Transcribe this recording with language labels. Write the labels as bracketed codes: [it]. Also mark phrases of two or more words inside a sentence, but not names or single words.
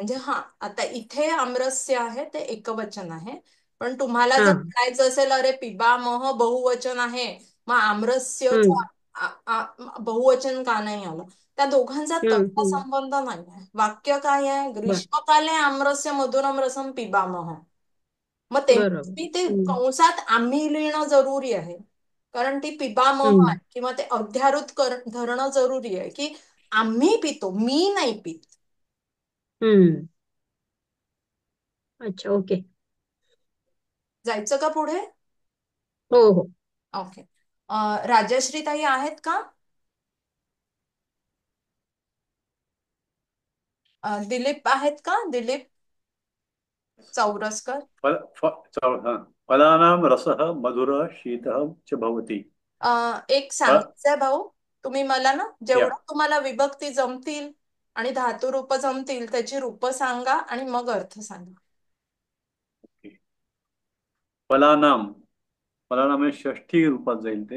[mr] म्हणजे हा आता इथे आमरस्य आहे ते एकवचन आहे. पण तुम्हाला हा. जर म्हणायचं असेल अरे पिबामह बहुवचन आहे मग आमरस्यचा हम्म. बहुवचन का नाही आलं? त्या दोघांचा तसा हम्म. संबंध नाही आहे. वाक्य काय आहे? बर [sa] ग्रीष्मकाले आम्रस्य मधुरम रसम पिबामह. [mr] मग तेव्हा बरोबर. मी ते हम्म. कंसात आम्ही लिहिणं जरुरी आहे. कारण ती पिबामह हम्म. आहे किंवा ते अध्यारूत धरणं जरुरी आहे की आम्ही पितो, मी नाही पित. हम्म. अच्छा, ओके. जायचं का पुढे? हो हो. ओके. राजश्री ताई आहेत का? दिलीप आहेत का? दिलीप चौरसकर. हा. [sa] फलानां रसः मधुरः शीतः च भवति. [mr] एक फ- सांगायचंय भाऊ, तुम्ही मला ना या जेवढं तुम्हाला विभक्ती जमतील आणि धातू रूप जमतील त्याची रूप सांगा आणि मग अर्थ सांगा. [sa] फलानां फलानां [mr] म्हणजे षष्ठी रूपात जाईल ते.